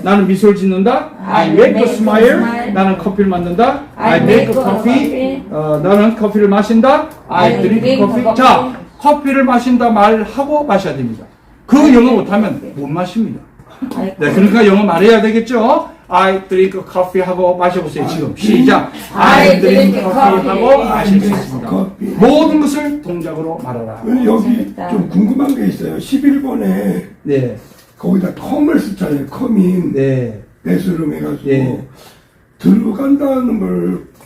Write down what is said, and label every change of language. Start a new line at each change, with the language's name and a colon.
Korean: 나는 미소를 짓는다.
English: I make a smile.
Korean: 나는 커피를 만든다.
English: I make a coffee.
Korean: 나는 커피를 마신다.
English: I drink coffee.
Korean: 자, 커피를 마신다 말하고 마셔야 됩니다. 그 영어 못하면 못 마십니다. 네, 그러니까 영어 말해야 되겠죠?
English: I drink coffee
Korean: 하고 마셔보세요. 지금 시작.
English: I drink coffee
Korean: 하고 마실 수 있습니다. 커피. 모든 것을 동작으로 말하라. 여기 좀 궁금한 게 있어요. 11번에 네, 거기다 컴을 쓰잖아요. 컴인 네. 배수름 해가지고 예. 들어간다는 걸